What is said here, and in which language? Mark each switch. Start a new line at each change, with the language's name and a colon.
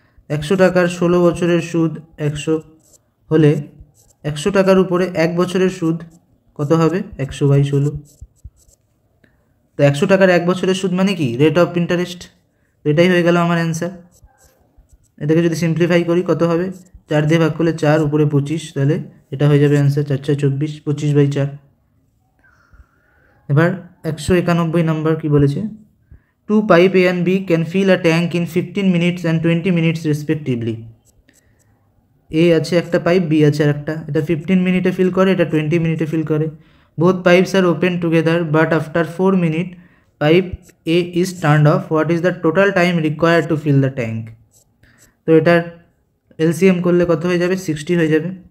Bangla: 100 টাকার 16 বছরের সুদ 100 হলে 100 টাকার উপরে 1 বছরের সুদ কত হবে 100/16। তো 100 টাকার 1 বছরের সুদ মানে কি রেট অফ ইন্টারেস্ট, এটাই হয়ে গেল আমার অ্যান্সার। এটাকে যদি সিম্পলিফাই করি কত হবে, 4 দিয়ে ভাগ করলে 4 উপরে 25, তাহলে এটা হয়ে যাবে অ্যান্সার 4×4 = 24, 25/4। এবার 191 নাম্বার কি বলেছে,
English: 2 pipe A and B can fill a tank in 15 minutes and 20 minutes respectively।
Bangla: এ আছে একটা পাইপ, বি আছে আর একটা, এটা 15 মিনিটে ফিল করে, এটা 20 মিনিটে ফিল করে।
English: Both pipes are open together but after 4 minute pipe A is turned off, what is the total time required to fill the tank.
Bangla: তো এটার এলসিএম করলে কত হয়ে যাবে 60 হয়ে যাবে।